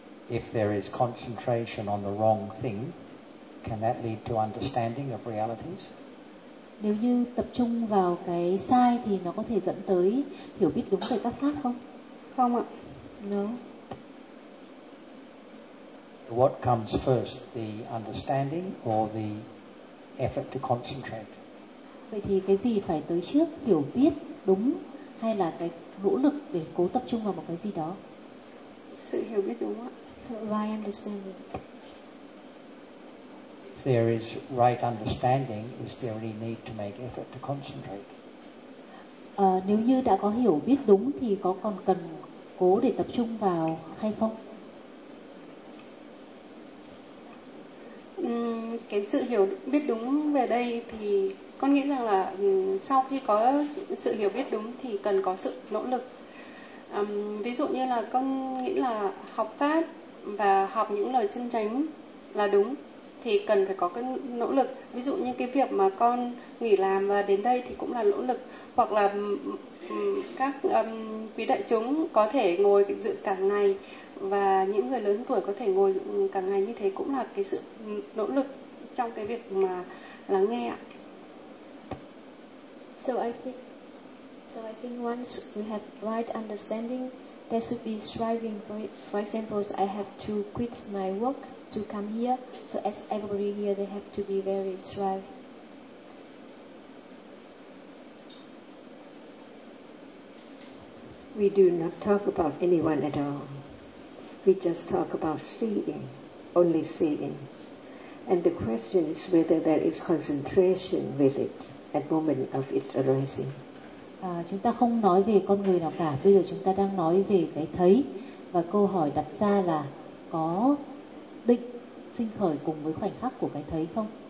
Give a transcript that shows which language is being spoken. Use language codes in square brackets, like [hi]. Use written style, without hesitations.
[en] If there is concentration on the wrong thing, can that lead to understanding of realities? [vi] Nếu như tập trung vào cái sai thì nó có thể dẫn tới hiểu biết đúng về các pháp không? Không ạ. [en] No. What comes first, the understanding or the effort to concentrate? [vi] Vậy thì cái gì phải tới trước, hiểu biết đúng hay là cái nỗ lực để cố tập trung vào một cái gì đó? Sự hiểu biết đúng ạ. [en] So, why understanding? there is right understanding, is there any need to make effort to concentrate? [vi] Nếu như đã có hiểu biết đúng thì có còn cần cố để tập trung vào hay không? Cái sự hiểu biết đúng về đây thì con nghĩ rằng là sau khi có sự hiểu biết đúng thì cần có sự nỗ lực. Ví dụ như là con nghĩ là học pháp và học những lời chân chánh là đúng thì cần phải có cái nỗ lực. Ví dụ như cái việc mà con nghỉ làm và đến đây thì cũng là nỗ lực. Hoặc là các quý đại chúng có thể ngồi dự cả ngày và những người lớn tuổi có thể ngồi dự cả ngày như thế cũng là cái sự nỗ lực trong cái việc mà lắng nghe ạ. [en] So I think once we have right understanding, there should be striving for it. For example, I have to quit my work to come here. So as everybody here, they have to be very strive. We do not talk about anyone at all. We just talk about seeing, only seeing. And the question is whether there is concentration with it at the moment of its arising. [vi] Chúng ta không nói về con người nào cả. Bây giờ chúng ta đang nói về cái thấy. Và câu hỏi đặt ra là có định sinh khởi cùng với khoảnh khắc của cái thấy không?